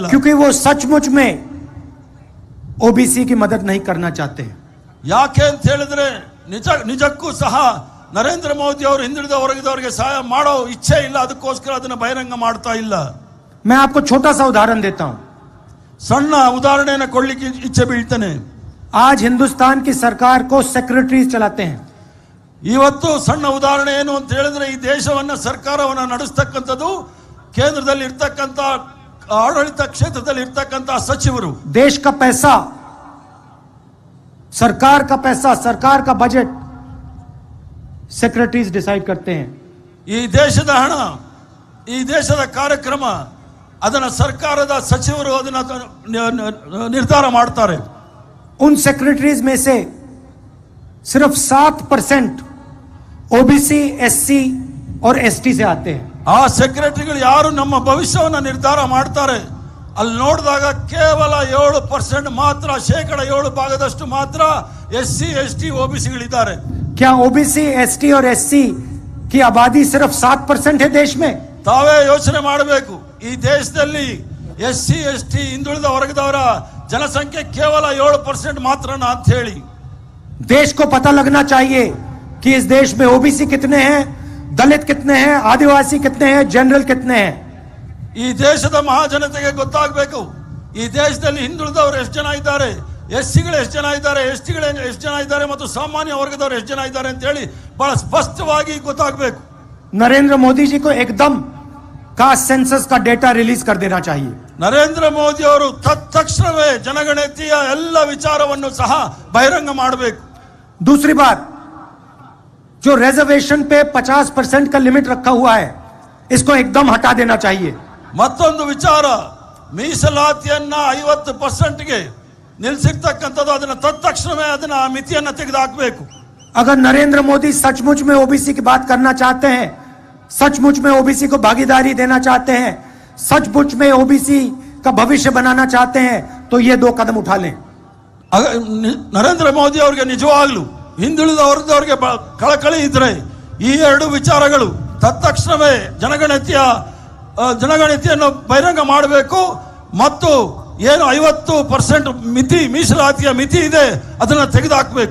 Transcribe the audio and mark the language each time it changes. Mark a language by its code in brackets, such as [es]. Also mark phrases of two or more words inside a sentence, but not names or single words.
[hi] क्योंकि वो सचमुच में ओबीसी की मदद नहीं करना चाहते। [kn] ಯಾಕೆ ಅಂತ ಹೇಳಿದ್ರೆ ನಿಜಕ್ಕೂ ಸಹ ನರೇಂದ್ರ ಮೋದಿ ಅವರು ಹಿಂದುಳಿದ ವರ್ಗದವರಿಗೆ ಸಹಾಯ ಮಾಡೋ ಇಚ್ಛೆ ಇಲ್ಲ, ಅದಕ್ಕೋಸ್ಕರ ಅದನ್ನ ಬಹಿರಂಗ ಮಾಡ್ತಾ ಇಲ್ಲ. [hi] मैं आपको छोटा सा उदाहरण देता हूं। [kn] ಸಣ್ಣ ಉದಾಹರಣೆಯನ್ನು ಕೊಡ್ಲಿಕ್ಕೆ ಇಚ್ಛೆ ಬೀಳ್ತೇನೆ. [hi] आज हिंदुस्तान की सरकार को सेक्रेटरीज चलाते हैं। [kn] ಇವತ್ತು ಸಣ್ಣ ಉದಾಹರಣೆ ಏನು ಅಂತ ಹೇಳಿದ್ರೆ ಈ ದೇಶವನ್ನ ಸರ್ಕಾರವನ್ನ ನಡೆಸ್ತಕ್ಕಂಥದ್ದು ಕೇಂದ್ರದಲ್ಲಿ ಇರ್ತಕ್ಕಂಥ ಆಡಳಿತ ಕ್ಷೇತ್ರದಲ್ಲಿ ಇರ್ತಕ್ಕಂಥ ಸಚಿವರು. [hi] देश का पैसा, सरकार का पैसा, सरकार का बजट [en] secretaries decide [hi] करते हैं। [kn] ಈ ದೇಶದ ಹಣ, ಈ ದೇಶದ ಕಾರ್ಯಕ್ರಮ ಅದನ್ನ ಸರ್ಕಾರದ ಸಚಿವರು ಅದನ್ನ ನಿರ್ಧಾರ ಮಾಡ್ತಾರೆ. [hi] उन सेक्रेटरीज में से सिर्फ 7% ओबीसी, एससी और एसटी से आते हैं। [kn] ಆ ಸೆಕ್ರೆಟರಿಗಳು ಯಾರು ನಮ್ಮ ಭವಿಷ್ಯವನ್ನ ನಿರ್ಧಾರ ಮಾಡ್ತಾರೆ ಅಲ್ಲಿ ನೋಡಿದಾಗ ಕೇವಲ 7% ಮಾತ್ರ, 7% ಮಾತ್ರ ಎಸ್ಸಿ, ಎಸ್ಟಿ, ಓಬಿಸಿಗಳಿದ್ದಾರೆ. [hi] क्या ओबीसी, एसटी और एससी की आबादी सिर्फ 7% है देश में? [kn] ತಾವೇ ಯೋಚನೆ ಮಾಡಬೇಕು. ಈ ದೇಶದಲ್ಲಿ ಎಸ್ಸಿ, ಎಸ್ಟಿ, ಹಿಂದುಳಿದ ವರ್ಗದವರ ಜನಸಂಖ್ಯೆ ಕೇವಲ 7% ಮಾತ್ರ ಅಂತ ಹೇಳಿ. [hi] देश को पता लगना चाहिए कि इस देश में ओबीसी कितने हैं, दलित कितने हैं, आदिवासी कितने हैं, जनरल कितने हैं। [kn] ಈ ದೇಶದ ಮಹಾಜನತೆಗೆ ಗೊತ್ತಾಗಬೇಕು ಈ ದೇಶದಲ್ಲಿ ಹಿಂದುಳಿದವರು ಎಷ್ಟು ಜನ ಇದ್ದಾರೆ, ಎಸ್ಸಿಗಳು ಎಷ್ಟು ಜನ ಇದ್ದಾರೆ, ಎಸ್ಟಿಗಳು ಎಷ್ಟು ಜನ ಇದ್ದಾರೆ ಮತ್ತು ಸಾಮಾನ್ಯ ವರ್ಗದವರು ಎಷ್ಟು ಜನ ಇದ್ದಾರೆ ಅಂತ ಹೇಳಿ ಬಹಳ ಸ್ಪಷ್ಟವಾಗಿ ಗೊತ್ತಾಗಬೇಕು. [hi] नरेंद्र मोदी जी को एकदम [en] caste census [hi] का [en] data release [hi] कर देना चाहिए। [kn] ನರೇಂದ್ರ ಮೋದಿ ಅವರು ತತ್ಕ್ಷಣವೇ ಜನಗಣತಿಯ ಎಲ್ಲ ವಿಚಾರವನ್ನು ಸಹ ಬಹಿರಂಗ ಮಾಡಬೇಕು. [hi] दूसरी बात, जो रिजर्वेशन पे 50% का लिमिट रखा हुआ है इसको एकदम हटा देना चाहिए। [kn] ಮತ್ತೊಂದು ವಿಚಾರ, ಮೀಸಲಾತಿಯನ್ನ 50%ಗೆ ನಿಲ್ಲಿಸಿರ್ತಕ್ಕಂಥದ್ದು ಅದನ್ನ ತತ್ಕ್ಷಣವೇ ಅದನ್ನ ಮಿತಿಯನ್ನ ತೆಗೆದುಹಾಕಬೇಕು. [hi] अगर नरेंद्र मोदी सचमुच में ओबीसी की बात करना चाहते हैं, सचमुच में ओबीसी को भागीदारी देना चाहते हैं, सचमुच में ओबीसी का भविष्य बनाना चाहते हैं तो ये 2 कदम उठा लें। [kn] ನರೇಂದ್ರ ಮೋದಿ ಅವರಿಗೆ ನಿಜವಾಗ್ಲೂ ಹಿಂದುಳಿದ ವರ್ಗದವರಿಗೆ ಕಳಕಳಿ ಇದ್ರೆ ಈ 2 ವಿಚಾರಗಳು ತತ್ಕ್ಷಣವೇ ಜನಗಣತಿಯನ್ನು ಬಹಿರಂಗ ಮಾಡಬೇಕು ಮತ್ತು ಏನು 50% ಮಿತಿ, ಮೀಸಲಾತಿಯ ಮಿತಿ ಇದೆ ಅದನ್ನ ತೆಗೆದುಹಾಕಬೇಕು.